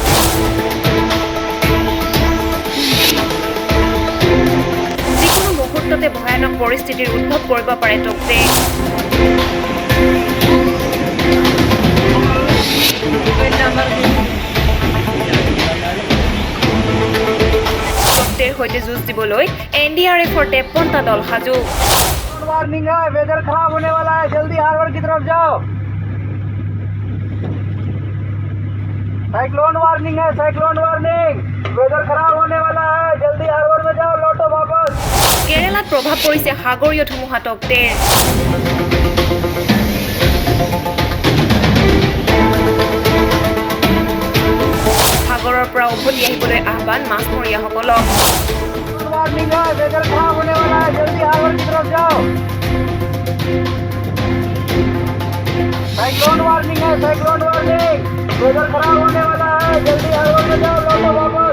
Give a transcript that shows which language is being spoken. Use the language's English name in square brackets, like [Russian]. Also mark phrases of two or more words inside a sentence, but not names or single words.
[Assamese] যিকোনো মুহূৰ্ততে ভয়ানক পৰিস্থিতিৰ উদ্ভৱ কৰিব পাৰে টৌকটে। টৌকটেৰ সৈতে যুঁজ দিবলৈ NDRFৰ 53টা দল সাজু। [Hindi] वार्निंग है, वेदर खराब होने वाला है, जल्दी हार्बर की तरफ जाओ। [English] cyclone warning [Hindi] है, [English] cyclone warning, [Hindi] वेदर खराब होने वाला है, जल्दी हार्बर में जाओ, लौटो वापस। [Assamese] কেৰালাত প্ৰভাৱ পৰিছে সাগৰীয় ধুমুহা টৌকটেৰ। সাগৰৰ পৰা উভতি আহিবলৈ আহ্বান মাছমৰীয়াসকলক। [Hindi] वार्निंग है, वेदर खराब होने वाला है, जल्दी हार्बर की तरफ जाओ। [English] cyclone warning [Hindi] है, [English] cyclone warning, [Hindi] वेदर खराब होने वाला है, जल्दी हार्बर में जाओ, लौटो वापस।